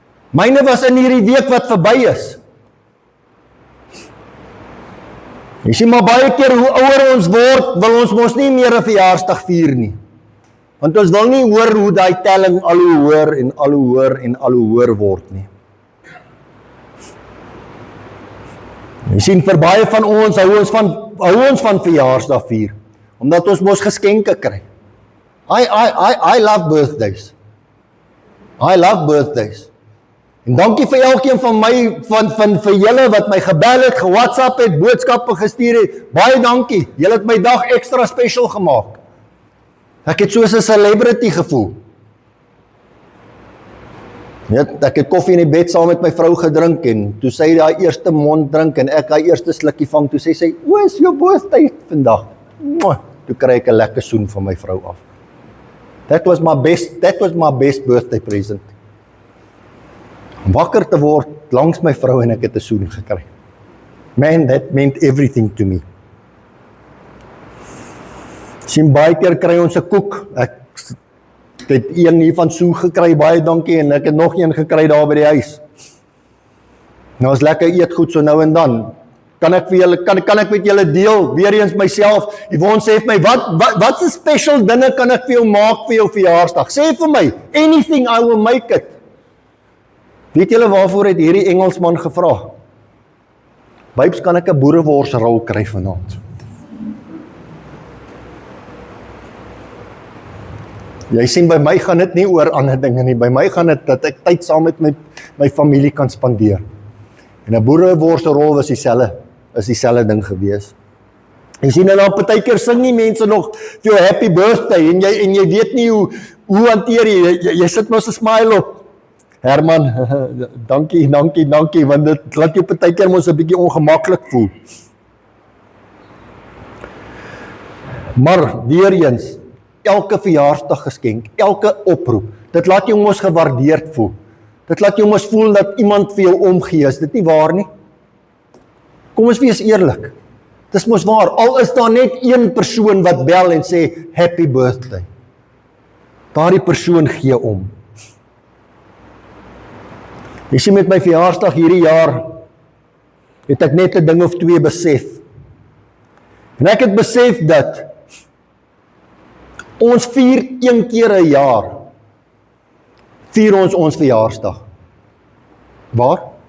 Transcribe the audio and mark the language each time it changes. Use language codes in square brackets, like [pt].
[af] Myne was in hierdie week wat verby is. Jy sien maar baie keer hoe ouer ons word, wil ons mos nie meer 'n verjaarsdag vier nie. Want ons wil nie hoor hoe daai telling al hoe hoër en al hoe hoër en al hoe hoër word nie. Jy sien, vir baie van ons hou ons van verjaarsdag vier, omdat ons mos geskenke kry. [en] I love birthdays. I love birthdays. [af] En dankie vir elkeen van my, vir julle wat my gebel het, ge-WhatsApp het, boodskappe gestuur het. Baie dankie. Julle het my dag extra special gemaak. Ek het soos 'n celebrity gevoel. Ek het koffie in die bed saam met my vrou gedrink en toe sy daai eerste mond drink en ek daai eerste slukkie vang, toe sê sy, "O, is jou birthday vandag." Toe kry ek 'n lekker soen van my vrou af. [en] That was my best birthday present. [af] Om wakker te word langs my vrou en ek het 'n soen gekry. [en] Man, that meant everything to me. [af] Sien, baie keer kry ons 'n koek. Ek het een hiervan Sue gekry, baie dankie, en ek het nog een gekry daar by die huis. Nou is lekker eetgoed so nou en dan. Kan ek met julle deel, weer eens myself, Yvonne sê vir my, wat 'n special dinge kan ek vir jou maak vir jou verjaarsdag? Sê vir my, [en] anything I will make it. [af] Weet julle waarvoor het hierdie Engelsman gevra? Bybs, kan ek 'n boereworsrol kry vanaand? Jy sien, by my gaan dit nie oor ander dinge nie, by my gaan dit dat ek tyd saam met my familie kan spandeer. En 'n boereworsrol is dieselfde ding gewees. Jy sien, en dan partykeer sing nie mense nog vir jou happy birthday, en jy weet nie hoe hanteer jy sit mos 'n smile op. Herman, dankie, want dit laat jou partykeer mos 'n bietjie ongemaklik voel. Maar weer eens, elke verjaarsdag geskenk, elke oproep, dit laat jou mos gewaardeerd voel. Dit laat jou mos voel dat iemand vir jou omgee, is dit nie waar nie? Kom ons wees eerlik. Dis mos waar, al is daar net een persoon wat bel en sê, happy birthday. Daardie persoon gee om. Jy sien, met my verjaarsdag hierdie jaar, het ek net 'n ding of twee besef. En ek het besef dat ons vier een keer 'n jaar, vier ons verjaarsdag. Waar?